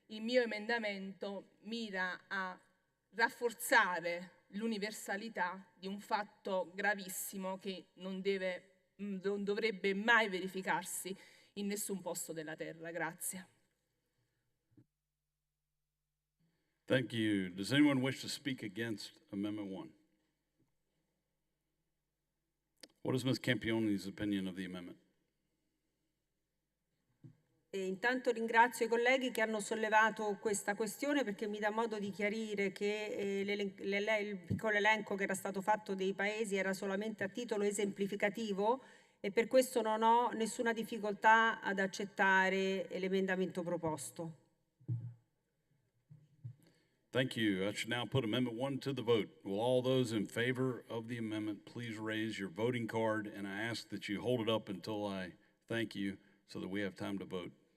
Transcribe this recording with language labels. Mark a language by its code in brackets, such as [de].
[it] Il mio emendamento mira a rafforzare l'universalità di un fatto gravissimo che non dovrebbe mai verificarsi in nessun posto della terra. Grazie. [en] Thank you. Does anyone wish to speak against Amendment 1? What is Ms. Campione's opinion of the amendment? [it] E intanto ringrazio i colleghi che hanno sollevato questa questione, perché mi dà modo di chiarire che il piccolo elenco che era stato fatto dei paesi era solamente a titolo esemplificativo, e per questo non ho nessuna difficoltà ad accettare l'emendamento proposto. [en] Thank you. I should now put Amendment 1 to the vote. Will all those in favor of the amendment please raise your voting card, and I ask that you hold it up until I thank you so that we have time to vote.